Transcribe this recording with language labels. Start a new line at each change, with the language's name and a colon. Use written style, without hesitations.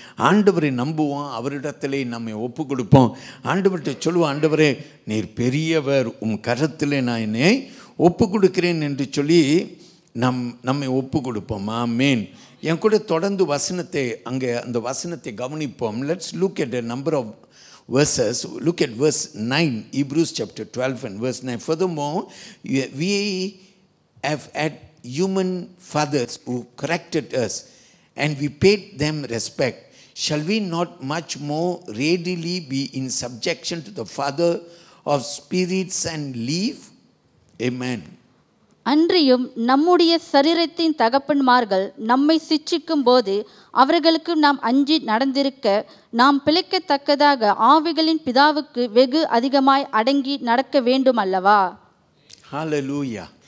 Tamil: ஆண்டவரை நம்புவோம், அவரிடத்திலே நம்மை ஒப்பு கொடுப்போம். ஆண்டவர்கிட்ட சொல்லுவோம், ஆண்டவரே நீர் பெரியவர், உம் கரத்திலே நான் என்னை ஒப்பு கொடுக்கிறேன் என்று சொல்லி நம்மை ஒப்பு கொடுப்போம். ஆமேன். என் கூட தொடர்ந்து வசனத்தை, அங்கே அந்த வசனத்தை கவனிப்போம்.
English: Let's look at a number of verses. Look at verse 9, Hebrews chapter 12 and verse 9. Furthermore, we have had human fathers who corrected us, and we paid them respect. Shall we not much more readily be in subjection to the Father of spirits and live? Amen.
Tamil: அன்றியும் நம்முடைய சரீரத்தின் தகப்பன்மார்கள் நம்மை சிட்சிக்கும் போது அவர்களுக்கு நாம் அஞ்சி நடந்திருக்க, நாம் பிழைக்கத்தக்கதாக ஆவிகளின் பிதாவுக்கு வெகு அதிகமாய் அடங்கி நடக்க வேண்டும் அல்லவா? ஹல்லேலூயா.